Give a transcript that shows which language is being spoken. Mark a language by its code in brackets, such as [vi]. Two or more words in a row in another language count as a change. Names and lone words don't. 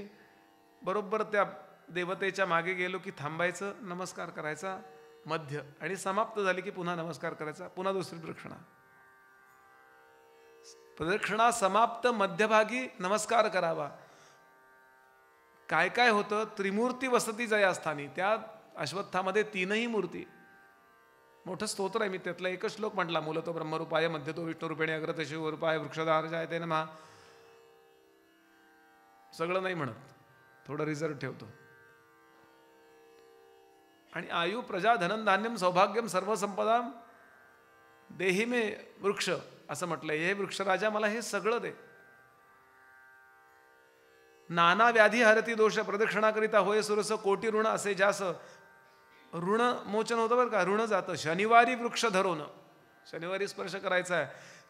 [mr] बरोबर त्या देवतेच्या मागे गेलो की थांबायचं, नमस्कार करायचा, मध्य, आणि समाप्त झाली की पुन्हा नमस्कार करायचा, पुन्हा दुसरी प्रदक्षिणा. प्रदक्षिणा समाप्त मध्यभागी नमस्कार करावा. काय काय होतं? त्रिमूर्ती वसती जयास्थानी, त्या अश्वत्थामध्ये 3ही मूर्ती. मोठं स्तोत्र आहे, मी त्यातला एकच श्लोक म्हटला, [sa] मूलतो ब्रह्मरूपाय मध्यतो विष्णुरूपेणे अग्रते शिवरूपाय वृक्षधार जायते नमः. [mr] सगळं नाही म्हणत, थोडं रिझर्व ठेवतो. [sa] आणि आयु प्रजा धनम धान्यम सौभाग्यम सर्व संपदा देही मे वृक्ष [mr] असं म्हटलंय. हे वृक्षराजा मला हे सगळं दे. नाना व्याधी हरती दोष प्रदक्षिणाकरिता होय सुरस कोटी ऋण असे ज्यास. ऋण मोचन होतं बरं का, ऋण जातं. शनिवारी वृक्ष धरून, शनिवारी स्पर्श करायचा आहे.